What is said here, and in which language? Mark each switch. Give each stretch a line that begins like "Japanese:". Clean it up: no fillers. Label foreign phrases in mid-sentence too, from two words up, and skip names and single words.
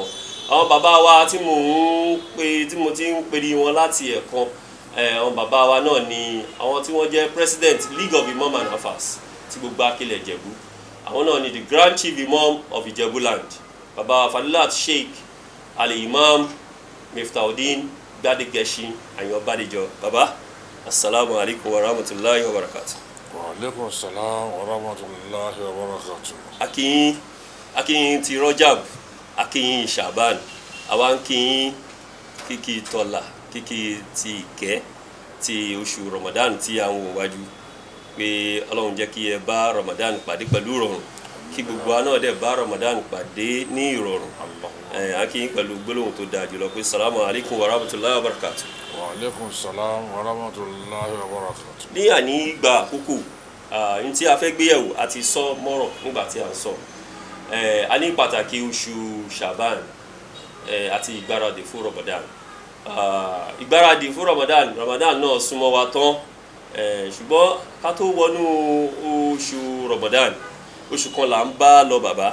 Yoruba: Àwọn bàbá wa tí mo ti ń pèrè wọn láti ẹ̀kan àwọn bàbá wa náà ni àwọn tí wọ́n jẹ́
English: President League of Imam and Afas
Yoruba: ti gbogbo akilẹ̀ Ìjẹ̀bú. Àwọn náà ni
English: the Grand Chief Imam of Ijebu Land
Yoruba: bàbá Fadilat Sheikh Al-Imam Miftahuddin Gbadegesin Ayanbadejo.
Arabic: Bàbá السلام عليكم ورحمة الله وبركاته. وعليكم السلام ورحمة الله وبركاته.
Yoruba: Akíyín ti Rajab akíyín Ṣàbán àwa ń kíyín kíkí tọ́lá kíkí ti ìkẹ́ ti oṣù Ramadan tí a ń wò wájú pé Ọlọ́run jẹ́ kí ẹ bá Ramadan pàdé pẹ̀lú ìrọ̀rùn kí gbogbo wa náà dẹ̀ bá Ramadan pàdé ní ìrọ̀rùn. Akíyín pẹ̀lú gbólóhùn tó dáa jùlọ pé
Arabic: سلام عليكم ورحمة الله وبركاته. وعليكم السلام ورحمة الله وبركاته.
Yoruba: Ní àní ìgbà àkókò ní tí a fẹ́ gbéyẹ̀wò àti sọ mọ́rọ̀ nígbà tí a ń sọ a ní pàtàkì oṣù Ṣàbán àti ìgbáradì fún Ramadan. Ìgbáradì fún Ramadan náà súnmọ́ wa tán ṣùgbọ́n ká tó wọnú oṣù Ramadan oṣù kan là ń bá lọ bàbá.